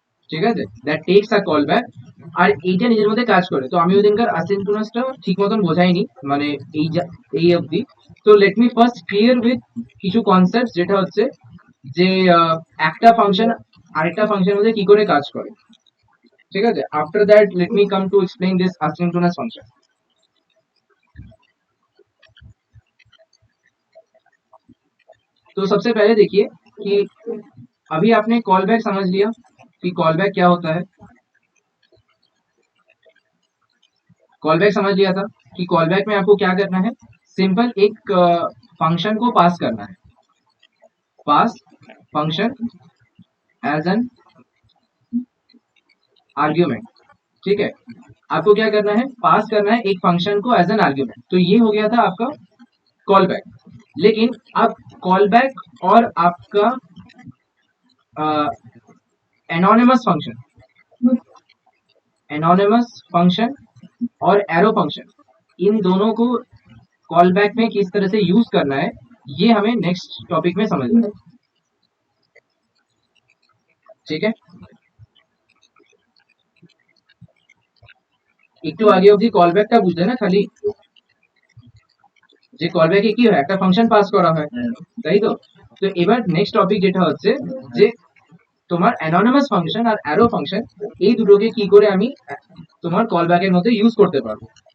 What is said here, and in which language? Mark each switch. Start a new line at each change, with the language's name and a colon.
Bangla: ঠিক আছে,
English: that takes a call back,
Bangla: আর এইটা নিজের মধ্যে কাজ করে। তো আমি ওদিনকার asynchronousটা ঠিক মতন বোঝাইনি, মানে এই অবধি। তো
English: let me first clear with
Bangla: কিছু কনসেপ্ট, যেটা হচ্ছে যে একটা ফাংশন আরেকটা ফাংশনের মধ্যে কি করে কাজ করে। ঠিক আছে,
English: After that let me come to explain this asynchronous function.
Hindi: तो सबसे पहले देखिए कि अभी आपने कॉल बैक समझ लिया कि कॉल बैक क्या होता है। कॉल बैक समझ लिया था कि कॉल बैक में आपको क्या करना है, सिंपल एक फंक्शन को पास करना है, पास फंक्शन एज एन आर्ग्यूमेंट। ठीक है, आपको क्या करना है, पास करना है एक फंक्शन को एज एन आर्ग्यूमेंट। तो ये हो गया था आपका कॉल बैक। लेकिन अब कॉल बैक और आपका एनोनिमस फंक्शन, एनोनिमस फंक्शन और एरो फंक्शन, इन दोनों को कॉल बैक में किस तरह से यूज करना है, ये हमें नेक्स्ट टॉपिक में समझना है। ठीक है,
Bangla: একটু আগে অবধি কল ব্যাকটা বুঝলে না, খালি যে কল ব্যাকে কি হয়, একটা ফাংশন পাস করা হয়, তাই তো। তো এবার নেক্সট টপিক যেটা হচ্ছে যে তোমার অ্যানোনিমাস ফাংশন আর অ্যারো ফাংশন, এই দুটোকে কি করে আমি তোমার কল ব্যাকের মধ্যে ইউজ করতে পারবো।